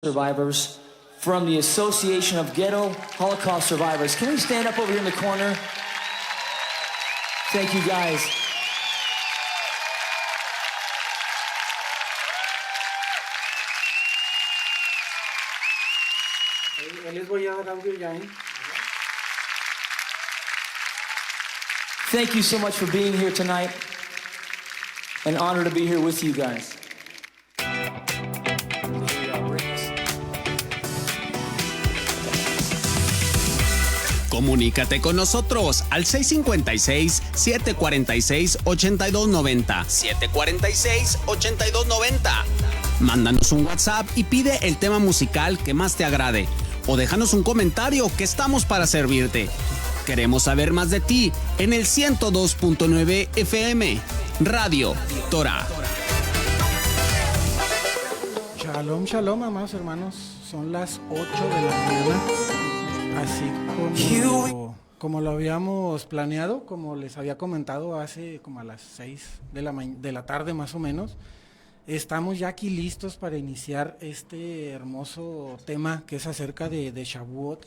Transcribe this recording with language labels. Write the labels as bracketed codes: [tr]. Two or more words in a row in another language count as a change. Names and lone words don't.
[en] survivors from the Association of Ghetto Holocaust Survivors. Can we stand up over here in the corner? Thank you, guys. [es] Les voy a dar audio ya, ¿eh? [en] Thank you so much for being here tonight. An honor to be here with you guys. [es] Comunícate con nosotros al 656-746-8290. 746-8290. Mándanos un WhatsApp y pide el tema musical que más te agrade. O déjanos un comentario, que estamos para servirte. Queremos saber más de ti en el 102.9 FM. Radio Torah. [he] Shalom, shalom, [es] amados hermanos. Son las 8 de la mañana. Así como lo habíamos planeado, como les había comentado hace como a las 6 de la tarde más o menos, estamos ya aquí listos para iniciar este hermoso tema que es acerca de Shavuot.